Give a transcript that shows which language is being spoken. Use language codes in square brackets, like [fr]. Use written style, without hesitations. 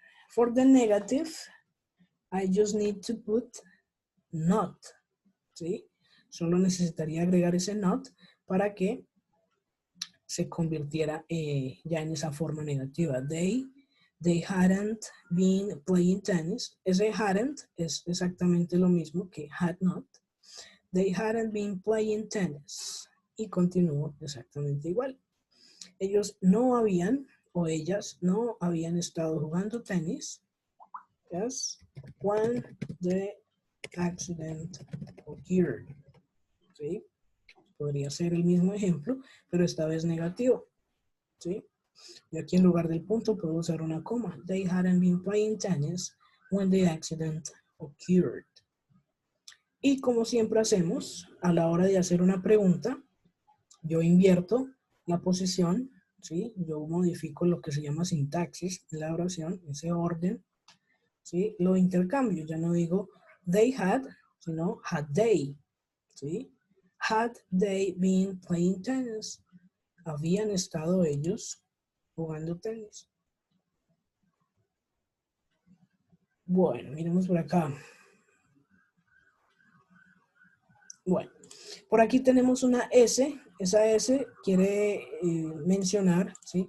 [en] For the negative, I just need to put not. [es] ¿Sí? Solo necesitaría agregar ese not para que se convirtiera ya en esa forma negativa. They hadn't been playing tennis. Ese hadn't es exactamente lo mismo que had not. [en] They hadn't been playing tennis. [es] Y continúo exactamente igual. Ellos no habían, o ellas no habían estado jugando tenis. [en] Yes, when the accident occurred. [es] ¿Sí? Podría ser el mismo ejemplo, pero esta vez negativo. ¿Sí? Y aquí en lugar del punto puedo usar una coma. [en] They hadn't been playing tennis when the accident occurred. [es] Y como siempre hacemos, a la hora de hacer una pregunta, yo invierto la posición, ¿sí? Yo modifico lo que se llama sintaxis en la oración, ese orden, ¿sí? Lo intercambio, ya no digo they had, sino had they, ¿sí? [en] Had they been playing tennis? [es] ¿Habían estado ellos jugando tenis? Bueno, miremos por acá. Bueno, por aquí tenemos una S. Esa S quiere mencionar, ¿sí?